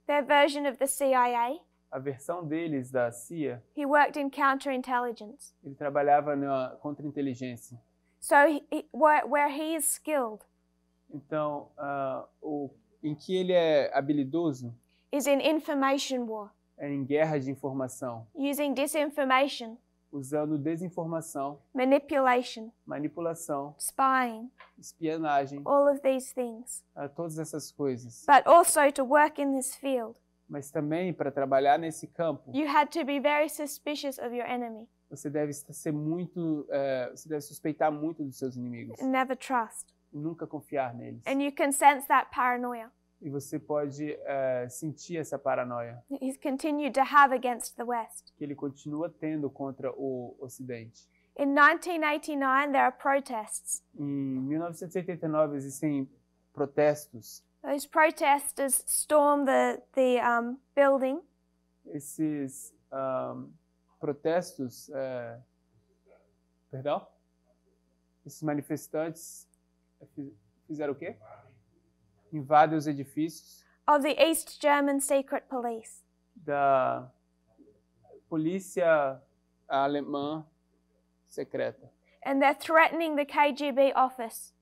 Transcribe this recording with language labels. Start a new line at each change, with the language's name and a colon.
English: their version of the CIA,
Portuguese: a versão deles da CIA,
English: he worked in counterintelligence.
Portuguese: Ele trabalhava na contra-inteligência.
English: So where he is skilled,
Portuguese: então em que ele é habilidoso,
English: is in information war.
Portuguese: É em guerra de informação.
English: Using disinformation.
Portuguese: Usando desinformação. Manipulação.
English: Spying.
Portuguese: Espionagem.
English: All of these things.
Portuguese: Todas essas coisas.
English: But also to work in this field.
Portuguese: Mas também para trabalhar nesse campo.
English: You had to be very suspicious of your enemy.
Portuguese: Você deve você deve suspeitar muito dos seus inimigos.
English: Never trust.
Portuguese: Nunca confiar neles.
English: And you can sense that paranoia.
Portuguese: E você pode sentir essa paranoia.
English: He's continued to have against the West.
Portuguese: Que ele continua tendo contra o Ocidente.
English: In 1989 there are protests.
Portuguese: Em 1989 existem protestos.
English: Those protesters storm the building.
Portuguese: Esses protestos, perdão? Esses manifestantes fizeram o quê? Invadem os edifícios
English: of the East German Secret Police.
Portuguese: Da polícia alemã secreta.
English: And they're threatening the KGB office.